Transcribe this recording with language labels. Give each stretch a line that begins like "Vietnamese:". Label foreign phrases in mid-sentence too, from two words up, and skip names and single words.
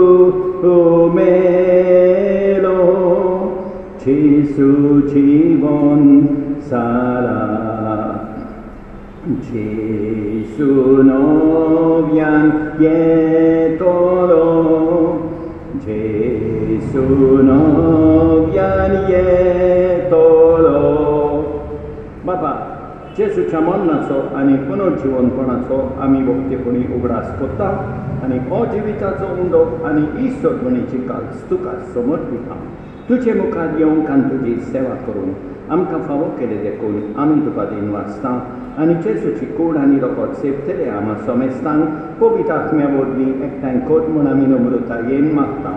Konkani: melo, Jesu jivon sala, Jesu novian yetolo, Jesu novian yetolo. बाबा जेजूच्या मरणाचो आनी पुनर्जीवनपणाचो आमी भक्तीपणी उगडास करता आनी हो जिविताचो उंडो आनी इश्टपणीची काल्स तुका समर्पिता. तुजे मुखार येवंक आनी तुजी सेवा करून आमकां फावो केले देखून आमी तुका दिन वाचता आनी जेजूची कूड आनी रोगोत सेवतले आमा समेस्तांक पवित्र आत्म्या वरवीं एकठांय कर म्हूण आमी नम्रतायेन मागता.